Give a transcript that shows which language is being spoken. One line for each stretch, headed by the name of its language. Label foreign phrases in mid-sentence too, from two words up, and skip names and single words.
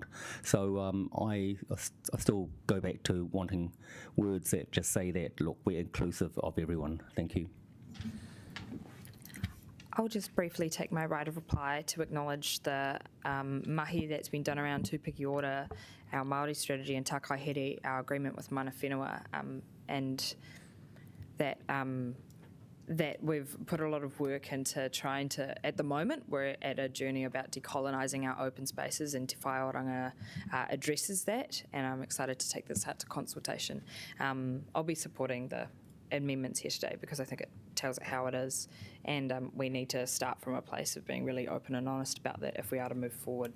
English: So I still go back to wanting words that just say that, look, we're inclusive of everyone. Thank you. I'll just briefly take my right of reply to acknowledge the mahi that's been done around tūpiki order, our Māori strategy and takahere, our agreement with
Māori: mana whenua,
English: and that we've put a lot of work into trying to, at the moment, we're at a journey about decolonising our open spaces, and Te Whaioranga addresses that, and I'm excited to take this out to consultation. I'll be supporting the amendments here today because I think it tells it how it is, and we need to start from a place of being really open and honest about that if we are to move forward.